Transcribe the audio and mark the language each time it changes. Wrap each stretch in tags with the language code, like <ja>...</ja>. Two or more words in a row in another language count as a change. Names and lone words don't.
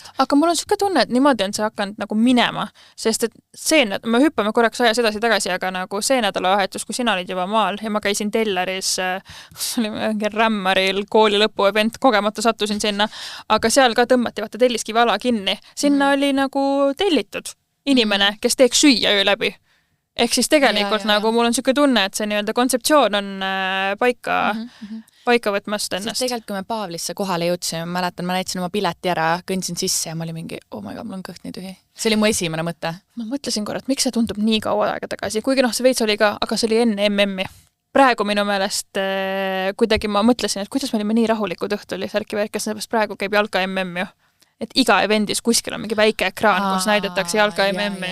<et>Aga mul on siuke tunne, et niimoodi on see hakanud nagu minema, sest et me hüppame korraks ajas edasi, aga nagu see nädalavahetus, kui sina olid juba maal ja ma käisin Tellaris, oli mingi Rämmaril kooli lõpuevent, kogemata sattusin sinna, aga seal ka tõmmati vaata Telliskivi ala kinni. Sinna oli nagu tellitud inimene, kes teeks süüa öö läbi. Ehk siis tegelikult nagu mul on siuke tunne, et see nii-öelda kontseptsioon on paika võtmast ennast. Sest tegelikult, kui me Pavlisse kohale jõudsime, ma näitasin oma pileti ära, kõndsin sisse ja ma oli mingi,</et> <en>oh my god,</en> <et>mul on kõht nii tühi. See oli mu esimene mõte. Ma mõtlesin korra, et miks see tundub nii kaua aega tagasi, kuigi see veits oli ka, aga see oli enne MM-i. Praegu minu meelest kuidagi ma mõtlesin, et kuidas me olime nii rahulikud õhtuli Särki värkas, sellepärast praegu käib jalka MM ju. Et iga evendis kuskil on mingi väike ekraan, kus näidatakse jalka MM-i.</et>